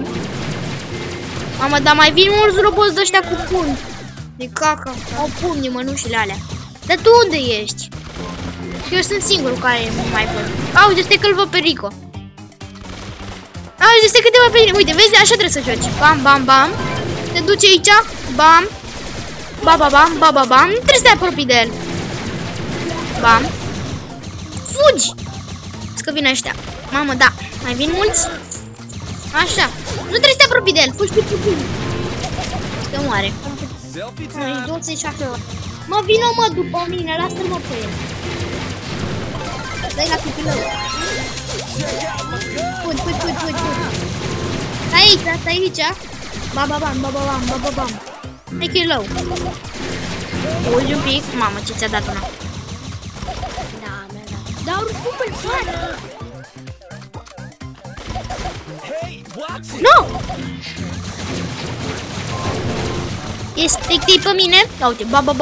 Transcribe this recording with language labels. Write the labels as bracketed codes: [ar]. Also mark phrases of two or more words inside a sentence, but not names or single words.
[ro] Mamă, dar mai vin mulți roboți de ăștia cu pumni. De caca, au pumni mănușile alea. Dar tu unde ești? Eu sunt singurul care nu mai văd. Auzi, stai că-l văd pe Rico. Auzi, stai că te văd pe Rico. Uite, vezi, așa trebuie să joci. Bam, bam, bam. Te duci aici. Bam. Ba, ba, bam, ba, ba, bam. Nu trebuie să te apropii de el. Bam. Fugi. Că vin ăștia. Mamă, da. Mai vin mulți? Așa. Nu trebuie să te apropii de el. Fugi pe puțin. Că moare. Noi 27 ori. Mă, vină, mă, după mine. Lasă-l, mă, pe el. Dă-i la copilău. Fugi. Stai aici. Ba, ba, bam, ba, ba, bam, ba, ba, bam. Hai că e low. Fugi un pic. Mamă, ce ți-a dat una. Da. Dar oricum îl poate. Nu! Este pe mine. Uite, ba.